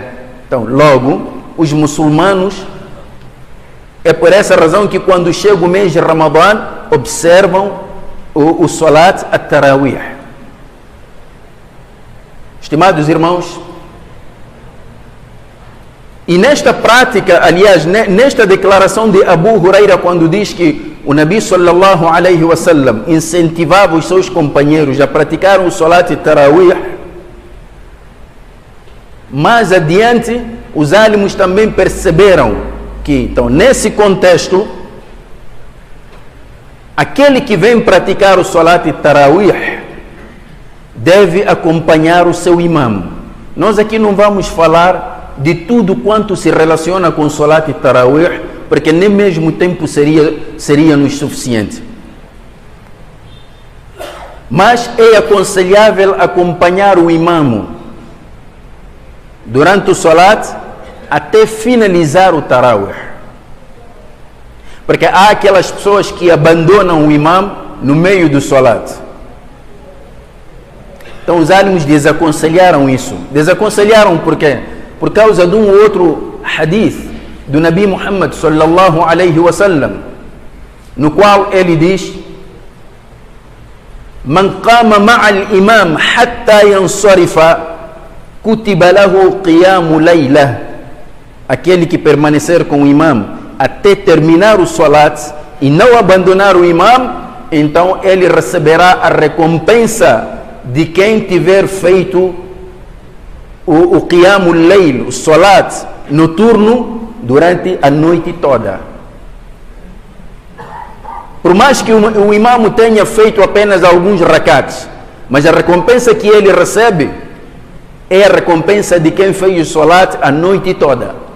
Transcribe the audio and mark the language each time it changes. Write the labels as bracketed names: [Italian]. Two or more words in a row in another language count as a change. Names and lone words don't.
[Portuguese] Então logo, os muçulmanos, é por essa razão que quando chega o mês de Ramadã, observam o [Arabic] صلاة التراويح. [Portuguese] Estimados irmãos, e nesta prática, aliás, nesta declaração de Abu Huraira, quando diz que o Nabi [Arabic] صلى الله عليه وسلم [Portuguese] incentivava os seus companheiros a praticar o [Arabic] صلاة التراويح, [Portuguese] mais adiante, os álimos também perceberam que, então, nesse contexto, aquele que vem praticar o [Arabic] صلاة التراويح [Portuguese] deve acompanhar o seu imam. Nós aqui não vamos falar de tudo quanto se relaciona com o [Arabic] صلاة التراويح, [Portuguese] porque nem mesmo tempo seria-nos suficiente. Mas é aconselhável acompanhar o imam durante o Salat até finalizar o Tarawih. Porque há aquelas pessoas que abandonam o imam no meio do Salat. Então os álimos desaconselharam isso. Desaconselharam por quê? Por causa de um outro hadith do Nabi Muhammad [Arabic] صلى الله عليه وسلم, [Portuguese] no qual ele diz: [Arabic] من قام مع الإمام حتى ينصرف كتب له قيام ليلة. [Portuguese] Aquele que permanecer com o imam até terminar o salat e não abandonar o imam, então ele receberá a recompensa de quem tiver feito o [Arabic] قيام الليل, [Portuguese] o salat noturno, durante a noite toda. Por mais que o imam tenha feito apenas alguns rakats, mas a recompensa que ele recebe é a recompensa de quem fez o salat a noite toda.